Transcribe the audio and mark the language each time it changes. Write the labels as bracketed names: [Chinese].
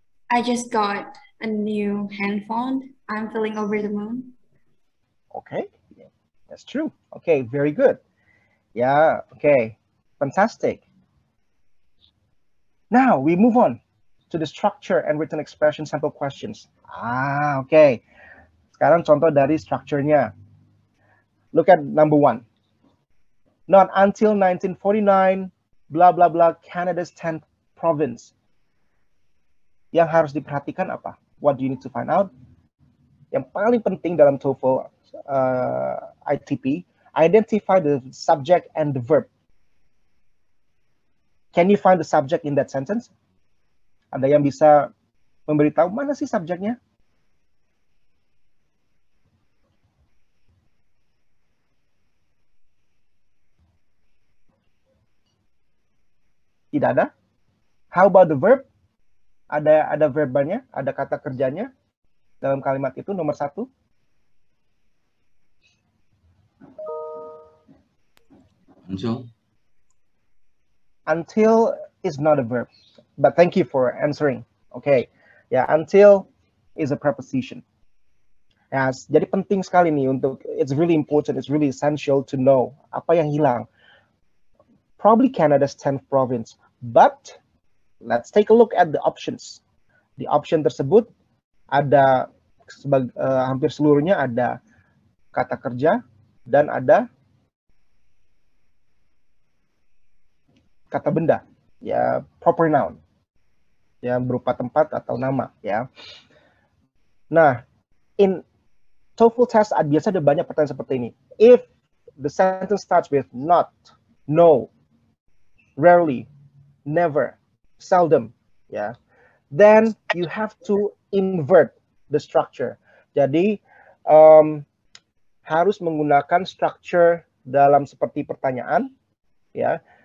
[English] I just got a new handphone. I'm feeling over the moon. Okay, yeah, that's true. Okay, very good. Yeah, okay, fantastic. Now we move on to the structure and written expression sample questions. Okay. [Indonesian] Sekarang contoh dari structure-nya. [English] Look at number 1. Not until 1949, blah, blah, blah, Canada's 10th province. [Indonesian] Yang harus diperhatikan apa? [English] What do you need to find out? [Indonesian] Yang paling penting dalam TOEFL ITP, [English] identify the subject and the verb. Can you find the subject in that sentence? [Indonesian] Ada yang bisa memberitahu mana sih subjeknya? Tidak ada? [English] How about the verb? [Indonesian] Ada verbanya, ada kata kerjanya dalam kalimat itu nomor 1. [English] Until is not a verb, but thank you for answering. Okay, yeah, until is a preposition. Yes, [Indonesian] jadi penting sekali nih untuk, [English] it's really important, it's really essential to know [Indonesian] apa yang hilang. [English] Probably Canada's 10th province, but let's take a look at the options. [Indonesian] Di option tersebut ada hampir seluruhnya ada kata kerja dan ada kata benda, ya proper noun, ya berupa tempat atau nama, ya. Nah, [English] in TOEFL test [Indonesian] biasa ada banyak pertanyaan seperti ini. [English] If the sentence starts with not, no, rarely, never, seldom, ya, then you have to invert the structure. [Indonesian] Jadi harus menggunakan structure dalam seperti pertanyaan, ya.